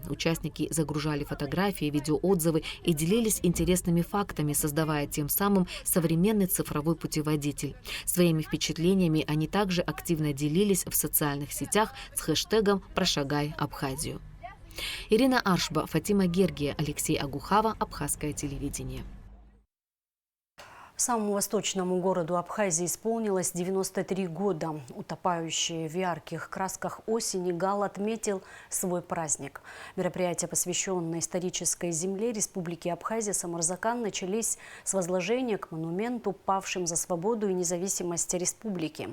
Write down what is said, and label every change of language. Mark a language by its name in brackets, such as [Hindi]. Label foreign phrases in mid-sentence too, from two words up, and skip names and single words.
[Russian] Участники загружали фотографии, видеоотзывы и делились интересными фактами, создавая тем самым современный цифровой путеводитель. Своими впечатлениями они также активно делились в социальных сетях с хэштегом «Прошагай Абхазию». Ирина Аршба, Фатима Гергия, Алексей Агухава, Абхазское телевидение. Самому восточному городу Абхазии исполнилось 93 года. Утопающий в ярких красках осени, Гал отметил свой праздник. Мероприятия, посвященные исторической земле Республики Абхазия Самарзакан, начались с возложения к монументу павшим за свободу и независимость республики.